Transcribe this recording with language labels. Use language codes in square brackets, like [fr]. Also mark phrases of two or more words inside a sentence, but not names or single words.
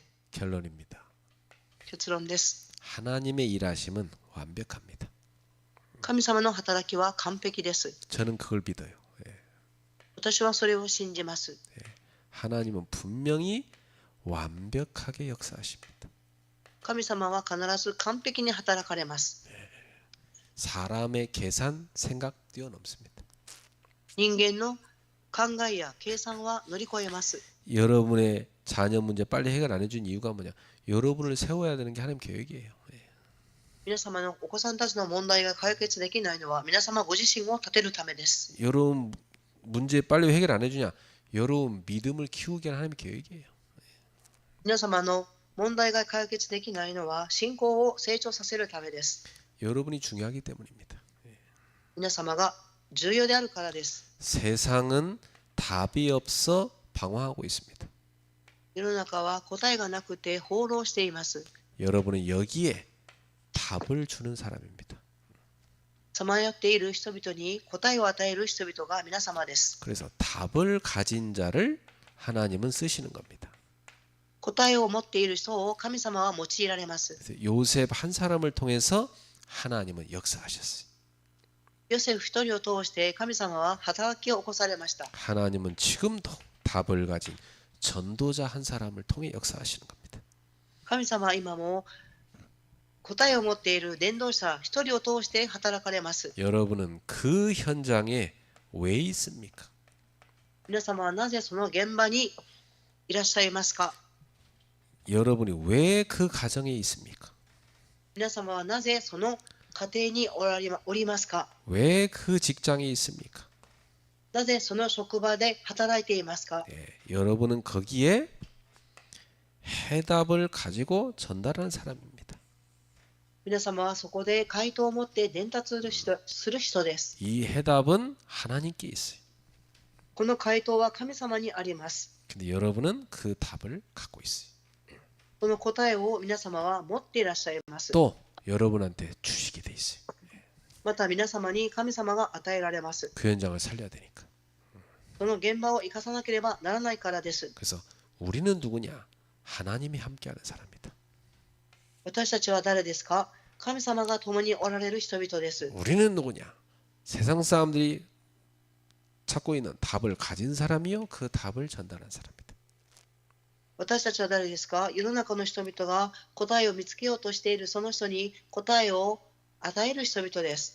[ko] 결론입니다. [ja] 結論です。 [ko] 하나님의 일하심은 완벽합니다. [ja] 神様の働きは完璧です。 [ko] 저는 그걸 믿어요. [ja] 私はそれを信じます。 [ko] 하나님은 분명히 완벽하게 역사하십니다. [ja] 神様は必ず完璧に働かれます。 [ko] 사람의 계산, 생각 뛰어넘습니다. [ja] 人間の考えや計算は乗り越えます。 [ko] 여러분의 자녀 문제 빨리 해결 안 해준 이유가 뭐냐? 여러분을 세워야 되는 게 하나님 계획이에요. [ja] 皆様のお子さんたちの問題が解決できないのは皆様ご自身を立てるためです。 [ko] 여러분 문제 빨리 해결 안 해주냐? 여러분 믿음을 키우게 하는 하나님 계획이에요. [ja] 皆様の問題が解決できないのは信仰を成長させるためです。 [ko] 여러분이 중요하기 때문입니다. [ja] 皆様が重要であるからです。 [ko] 세상은 답이 없어 방황하고 있습니다. [ja] 世の中は答えがなくて放浪しています。 [ko] 여러분은 여기에 답을 주는 사람입니다. [ja] さまよっている人々に答えを与える人々が皆様です。 [ko] 그래서 답을 가진 자를 하나님은 쓰시는 겁니다. [ja] 答えを持っている人を神様は用いられます。 [ko] 그래서 요셉 한 사람을 통해서 하나님은 역사하셨어요. [ja] ヨセフ一人を通して神様は働きを起こされました。 [ko] 하나님은 지금도 답을 가진 전도자 한 사람을 통해 역사하시는 겁니다. [ja] 神様は今も答えを持っている伝道者一人を通して働かれます。 [ko] 여러분은 그 현장에 왜 있습니까? [ja] 皆様はなぜその現場にいらっしゃいますか？ [ko] 여러분이 왜 그 가정에 있습니까? [ja] 皆様はなぜその家庭におりますか？ [ko] 왜 그 직장에 있습니까? [ja] なぜその職場で働いていますか？ [ko] 여러분은 거기에 해답을 가지고 전달하는 사람입니다. [ja] 皆様はそこで回答を持って伝達する人です。 [ko] 이 해답은 하나님께 있어요. [ja] この回答は神様にあります。 [ko] 근데 여러분은 그 답을 갖고 있어요. [ja] その答えを皆様は持っていらっしゃいます。 [ko] 또 여러분한테 주시게 돼 있어요. [ja] また皆様に神様が与えられます。 [ko] 그 현장을 살려야 되니까. [ja] その現場を生かさなければならないからです。 [ko] 그래서 우리는 누구냐? 하나님이 함께하는 사람이다. [ja] 私たちは誰ですか？神様が共におられる人々です。 [ko] 우리는 누구냐? 세상 사람들이 찾고 있는 답을 가진 사람이요, 그 답을 전달한 사람이다. [ja] 私たちは誰ですか？世の中の人々が答えを見つけようとしているその人に答えを与える人々です。